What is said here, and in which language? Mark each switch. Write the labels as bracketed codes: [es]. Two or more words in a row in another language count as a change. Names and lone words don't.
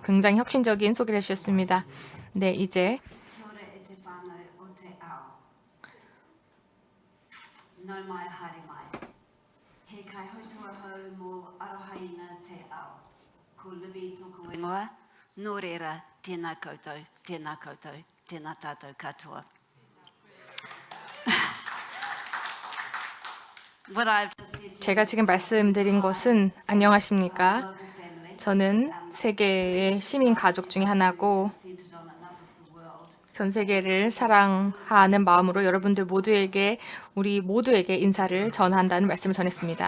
[ko] 굉장히 혁신적인 소개를 해주셨습니다. 네, 이제 [mi] 노래라 tēnā koutou, tēnā koutou, tēnā tātou katoa. [ko] 제가 지금 말씀드린 것은 안녕하십니까? 저는 세계의 시민 가족 중에 하나고 전 세계를 사랑하는 마음으로 여러분들 모두에게 우리 모두에게 인사를 전한다는 말씀을 전했습니다.